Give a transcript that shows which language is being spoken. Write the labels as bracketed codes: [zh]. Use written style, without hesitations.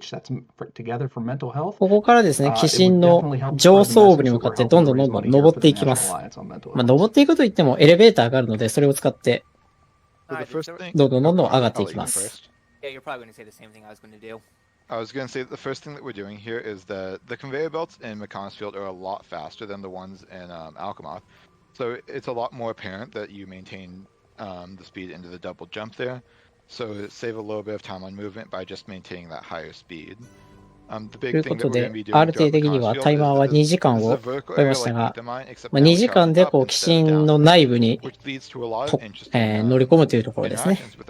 [ja] ここからですね、鬼神の上層部に向かってどんどん登っていきます。登っていくといってもエレベーターがあるので、それを使って、どんどん上がっていきます。 [en] Yeah, you're probably going to say the same thing I was going to do. I was going to say that the first thing that we're doing here is that the conveyor belts in Mechonis Field are a lot faster than the ones in Alchemoth. So it's a lot more apparent that you maintain the speed into the double jump there. So save a little bit of time on movement by just maintaining that higher speed. [ja] ということで、RTA 的にはタイマーは2時間を超えましたが、2時間で鬼神の内部に乗り込むというところですね。